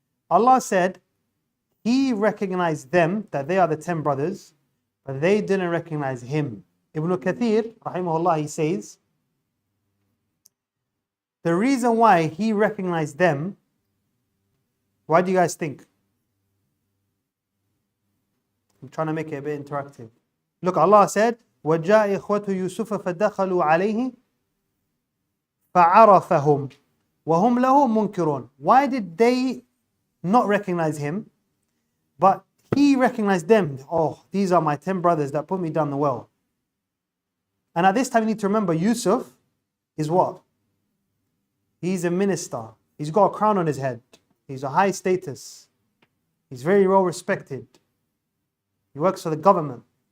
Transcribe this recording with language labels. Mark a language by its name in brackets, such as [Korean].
[English] Allah said, He recognized them, that they are the 10 brothers, but they didn't recognize him. Ibn Kathir, rahimahullah, he says, the reason why he recognized them, why do you guys think? I'm trying to make it a bit interactive. Look, Allah said, [Arabic] وَجَاءَ إِخْوَةُ يُوسُفَ فَدَخَلُوا عَلَيْهِ فَعَرَفَهُمْ وَهُمْ لَهُ مُنْكِرُونَ. [English] Why did they not recognize him? But he recognized them. Oh, these are my 10 brothers that put me down the well. And at this time you need to remember, Yusuf is what? He's a minister. He's got a crown on his head. He's a high status. He's very well respected. He works for the government.